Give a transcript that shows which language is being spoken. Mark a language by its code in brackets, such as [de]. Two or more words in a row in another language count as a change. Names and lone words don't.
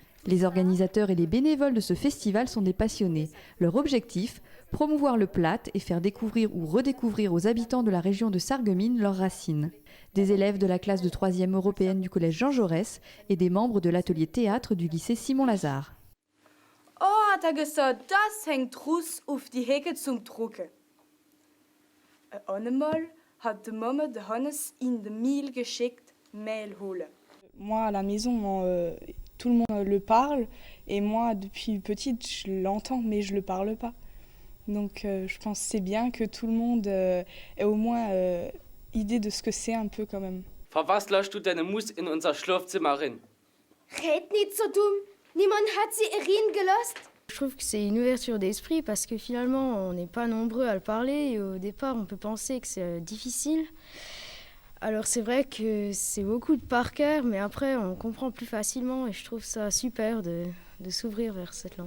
[fr] Les organisateurs et les bénévoles de ce festival sont des passionnés. Leur objectif, promouvoir le Platt et faire découvrir ou redécouvrir aux habitants de la région de Sarreguemines leurs racines. Des élèves de la classe de 3e européenne du collège Jean Jaurès et des membres de l'atelier théâtre du lycée Simon-Lazare. [de] Oh, hat gesagt, das hängt Russ auf die Hecke zum Drucken. Einmal hat die Mama de Hannes in de Mil geschickt, Mehl holen. [fr] Moi, à la maison, tout le monde le parle. Et moi, depuis petite, je l'entends, mais je ne le parle pas. Donc, je pense que c'est bien que tout le monde ait au moins idée de ce que c'est un peu quand même. [de] Für was lässt du deine Mus in unser Schlafzimmer rein? Red nicht so dumm. Niemand hat sie reingelassen. [fr] Je trouve que c'est une ouverture d'esprit parce que finalement, on n'est pas nombreux à le parler. Et au départ, on peut penser que c'est difficile. Alors c'est vrai que c'est beaucoup de par cœur, mais après, on comprend plus facilement. Et je trouve ça super de s'ouvrir vers cette langue.